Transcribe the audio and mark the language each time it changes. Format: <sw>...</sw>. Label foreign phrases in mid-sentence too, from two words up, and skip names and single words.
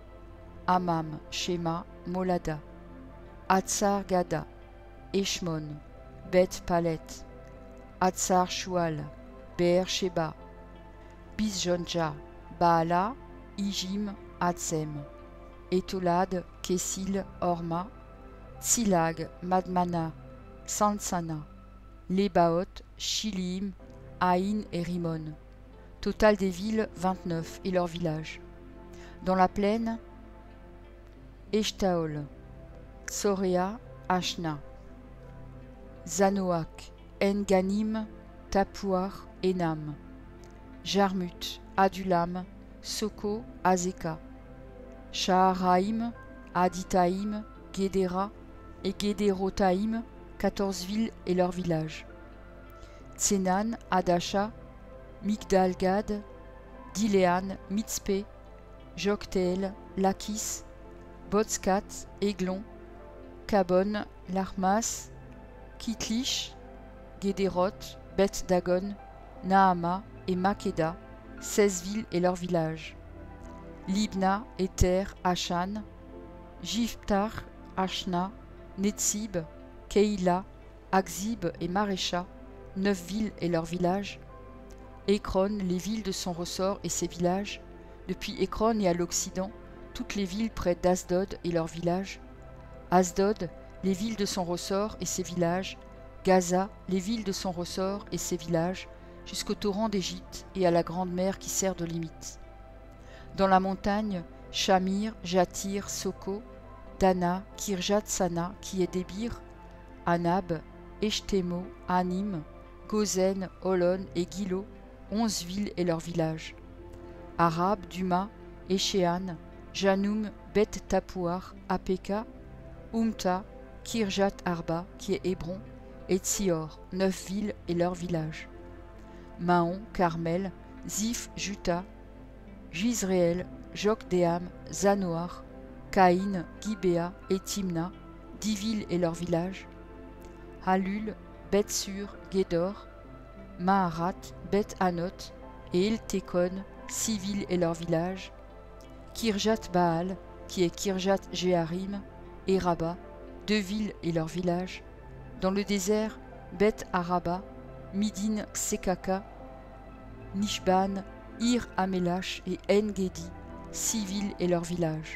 <fr>Amam, Shema, Molada, Hatzar, Gada, Eshmon, Beth Palet, Hatzar, Shual, Be'er Sheba, Bisjonja, Baala, Ijim, Hatzem, Etolad, Kessil, Horma, Tsilag, Madmana, Sansana, Lebaot, Shilim, Aïn et Rimon. Total des villes, 29, et leurs villages. Dans la plaine, Eshtaol, Tsoréa, Ashna, Zanoach, En-Ganim, Tapouar, Enam, Jarmut, Adulam, Soko, Azeka, Shaharaïm, Aditaïm, Guédéra et Guédérotaïm, 14 villes et leurs villages. Tsenan, Adasha, Migdal-Gad, Diléan, Mitzpé, Joktéel, Lakis, Botskat, Aiglon, Kabon, Larmas, Kitlish, Guédéroth, Beth-Dagon, Naama et Makeda, 16 villes et leurs villages. Libna, Éther, Achan, Jiftar, Ashna, Netzib, Keïla, Akzib et Marécha, 9 villes et leurs villages. Écron, les villes de son ressort et ses villages. Depuis Écron et à l'Occident, toutes les villes près d'Asdod et leurs villages. Asdod, les villes de son ressort et ses villages. Gaza, les villes de son ressort et ses villages, jusqu'au torrent d'Égypte et à la grande mer qui sert de limite. Dans la montagne, Shamir, Jatir, Soko, Dana, Kirjat-Sana, qui est Débir, Anab, Eshtemo, Anim, Gozen, Olon et Gilo, 11 villes et leurs villages. Arab, Duma, Échéan, Janoum, Beth Tapouar, Apeka, Umta, Kirjat Arba, qui est Hébron, et Tsior, 9 villes et leurs villages. Mahon, Carmel, Ziph, Juta, Jizréel, Jokdéam, Zanoar, Caïn, Gibéa et Timna, 10 villes et leurs villages. Halul, Beth-Sur, Guédor, Maharat, Beth-Anot et El-Tekon, 6 villes et leurs villages. Kirjat-Baal, qui est Kirjat-Jéharim, et Rabat, 2 villes et leurs villages. Dans le désert, Beth-Araba, Midin Ksekaka, Nishban, Ir Amelash et En-Gedi, 6 villes et leurs villages.</fr>